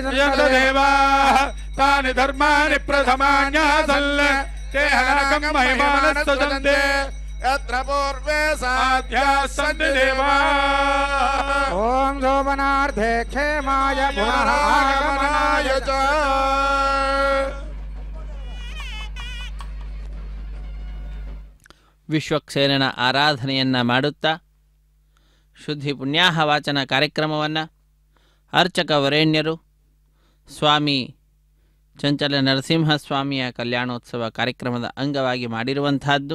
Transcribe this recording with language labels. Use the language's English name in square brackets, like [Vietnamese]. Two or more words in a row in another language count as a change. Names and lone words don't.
[Sanskrit] देवाः तानि धर्माणि प्रथमान्यासन् ते हनकं महिमानस्तुजन्ते यत्र पूर्वे साध्याः सन्ति देवाः ओम शोभनार्थे क्षेमाय पुनः आगमनाय च [Kannada] ವಿಶ್ವಕ್ಸೇನನ ಆರಾಧನೆಯನ್ನು ಮಾಡುತ್ತಾ ಶುದ್ಧಿ ಪುಣ್ಯಾಹ ವಾಚನ ಕಾರ್ಯಕ್ರಮವನ್ನು ಅರ್ಚಕ ವರೇಣ್ಯರು ಸ್ವಾಮಿ ಚಂಚಲ ನರಸಿಂಹಸ್ವಾಮಿಯ ಕಲ್ಯಾಣೋತ್ಸವ ಕಾರ್ಯಕ್ರಮದ ಅಂಗವಾಗಿ ಮಾಡಿರುವಂತಹದ್ದು.